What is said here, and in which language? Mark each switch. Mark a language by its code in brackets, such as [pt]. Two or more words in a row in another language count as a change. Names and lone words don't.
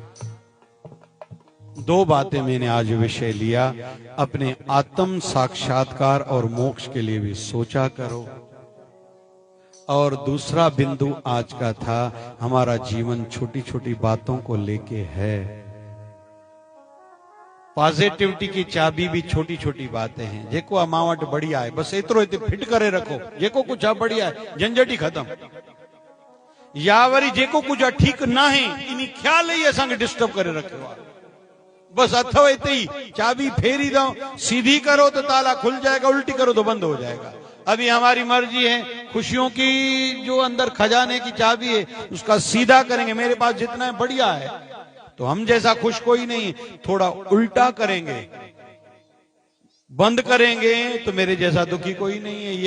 [hi] दो बातें मैंने आज विषय लिया, अपने आत्म साक्षात्कार और मोक्ष के लिए भी सोचा करो। और दूसरा बिंदु आज का था, हमारा जीवन छोटी छोटी बातों को लेके है। पॉजिटिविटी की चाबी भी छोटी छोटी बातें हैं। [sd] जेको अमावट बढ़िया है, बस एतरो हिते फिट करे रखो, जेको कुछ आ बढ़िया है, झंझट ही खत्म। या वरी जेको कुछ आ ठीक ना है, इन ख्याल ही असांखे डिस्टर्ब करे रखो। बस अथव हिते ही चाबी फेरी दो, [hi] सीधी करो तो ताला खुल जाएगा, उल्टी करो तो बंद हो जाएगा। अभी हमारी मर्जी है, खुशियों की जो अंदर खजाने की चाबी है उसका सीधा करेंगे। मेरे पास जितना है बढ़िया है, तो हम जैसा खुश कोई नहीं, थोड़ा उल्टा करेंगे, बंद करेंगे तो मेरे जैसा दुखी कोई नहीं है।